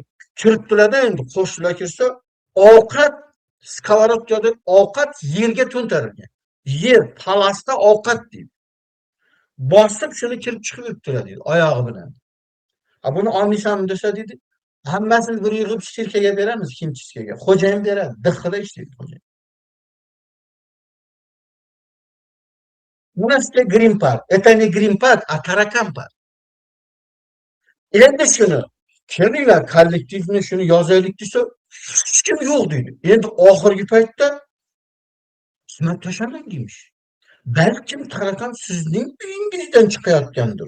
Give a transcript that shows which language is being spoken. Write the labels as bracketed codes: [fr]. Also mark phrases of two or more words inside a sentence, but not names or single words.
[uz] Kiribdilarda endi qo'shnilar kirsa, ovqat skоворodkada ovqat yerga to'ntarilgan. Yer palasda ovqat deydi. Bosib shuni kirib chiqib yuribdilar deydi, oyog'i bilan. Buni olmaysanmi desa deydi, hammasini bir yig'ib sirkaga beramiz, hindchiskaga. Xo'jayin beradi, DXDda ishlaydi xo'jayin. [ru] У нас Green Park. Это не Green Park, а Tarakan Park. [uz] Endi shuni kelinglar, kollektivni shuni yozaylik desa, hech kim yo'q deydi. Endi oxirgi paytda xizmat tashamang deymish. Balkim Tarakan sizning uyingizdan chiqayotgandir.